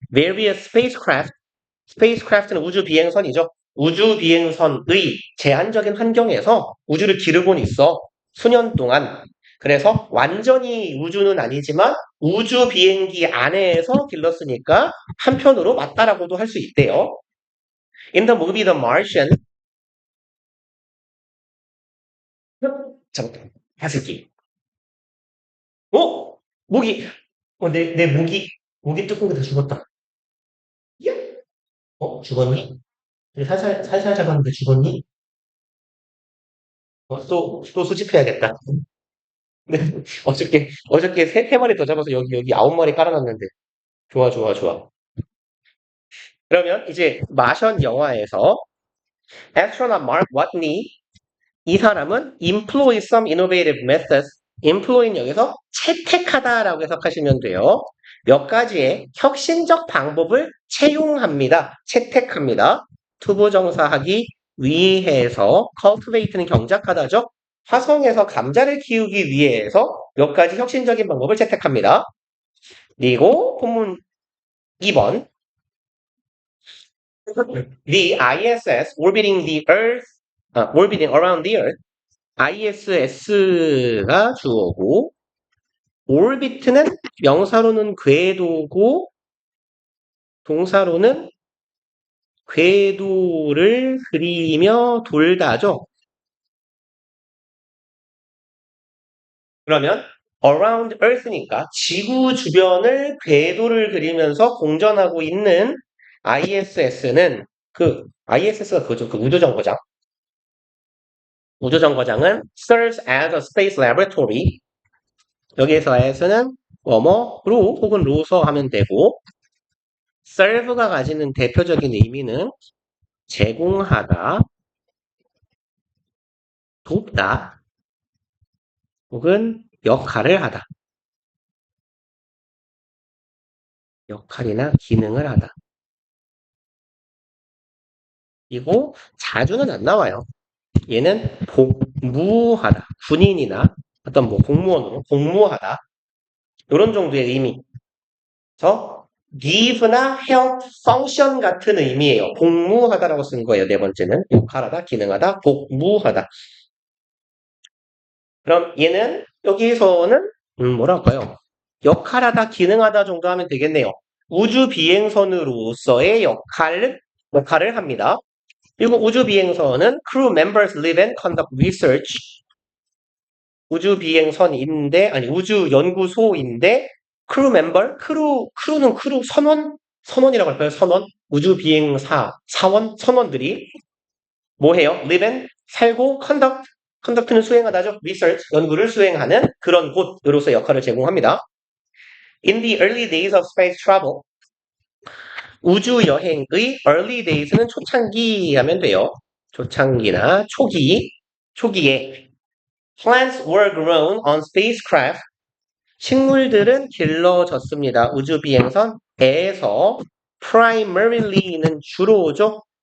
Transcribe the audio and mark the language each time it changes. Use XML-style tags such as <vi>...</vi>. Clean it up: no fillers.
<ko>various spacecraft는 우주 비행선이죠. 우주 비행선의 제한적인 환경에서 우주를 기르곤 있어. 수년 동안. 그래서 완전히 우주는 아니지만 우주 비행기 안에서 길렀으니까 한편으로 맞다라고도 할 수 있대요.</ko> <en>In the movie The Martian,</en> <ko>잠깐, 하슬기. 모기. 내 모기 뚜껑이 다 죽었다. 예? 죽었니? 살살 잡았는데 죽었니? 또 수집해야겠다. 네, 어저께 세 마리 더 잡아서 여기 9마리 깔아놨는데. 좋아, 좋아, 좋아. 그러면 이제 마션 영화에서 astronaut Mark Watney 이 사람은</ko> <en>employ some innovative methods.</en> <ko>employ는 여기서 채택하다라고 해석하시면 돼요. 몇 가지의 혁신적 방법을 채용합니다. 채택합니다. 투부정사하기 위해서 cultivate는 경작하다죠. 화성에서 감자를 키우기 위해서 몇 가지 혁신적인 방법을 채택합니다. 그리고 본문 2번</ko> <en>The ISS orbiting the Earth, orbiting around the Earth.</en> <ko>ISS가 주어고 orbit는 명사로는 궤도고 동사로는 궤도를 그리며 돌다죠. 그러면 around Earth니까 지구 주변을 궤도를 그리면서 공전하고 있는 ISS는 ISS가 그거죠. 그 우주정거장. 우주정거장은</ko> <en>serves as a space laboratory.</en> <ko>여기에서 as는 뭐뭐로 혹은 로서 하면 되고 serve가 가지는 대표적인 의미는 제공하다, 돕다, 혹은 역할을 하다. 역할이나 기능을 하다. 그리고 자주는 안 나와요. 얘는 복무하다. 군인이나 어떤 뭐 공무원으로 복무하다. 이런 정도의 의미. 그래서 give나 help, function 같은 의미예요. 복무하다라고 쓴 거예요. 네 번째는 역할하다, 기능하다, 복무하다. 그럼 얘는 여기서는 뭐랄까요? 역할하다, 기능하다 정도 하면 되겠네요. 우주 비행선으로서의 역할을 합니다. 그리고 우주 비행선은</ko> <en>crew members live and conduct research.</en> <ko>우주 비행선인데 아니 우주 연구소인데 crew member, 크루는 크루 선원이라고 할까요? 선원, 우주 비행사 사원 선원들이 뭐 해요? live and 살고 conduct는 수행하다죠. research 연구를 수행하는 그런 곳으로서 역할을 제공합니다.</ko> <en>In the early days of space travel,</en> <ko>우주 여행의</ko> <en>early days는 초창기 하면 돼요.</en> <ko>초창기나 초기에</ko> <en>plants were grown on spacecraft.</en> <ko>식물들은 길러졌습니다. 우주 비행선에서 primary는 주로죠.</ko>